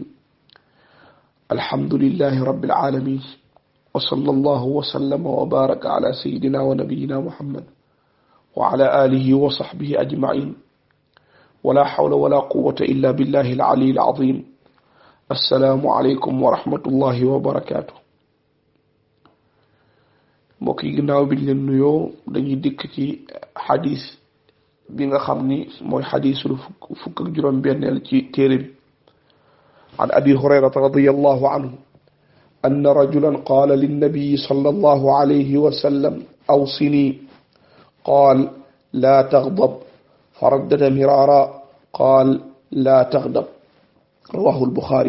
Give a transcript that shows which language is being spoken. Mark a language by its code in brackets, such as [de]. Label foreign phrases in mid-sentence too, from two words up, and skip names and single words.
[ar] الحمد لله رب العالمين، وصلى الله وسلم وبارك على سيدنا ونبينا محمد وعلى آله وصحبه أجمعين، ولا حول ولا قوة إلا بالله العلي العظيم. السلام عليكم ورحمة الله وبركاته. [wo] mbokki ginnaaw biñ leen nuyoo dañuy dikk ci xadis bi nga xam ni mooy xadisul fukk ak juróom benneel ci téere bi. [ar] عن أبي هريرة رضي الله عنه أن رجلا قال للنبي صلى الله عليه وسلم أوصني قال لا تغضب فردد مرارا قال لا تغضب رواه البخاري.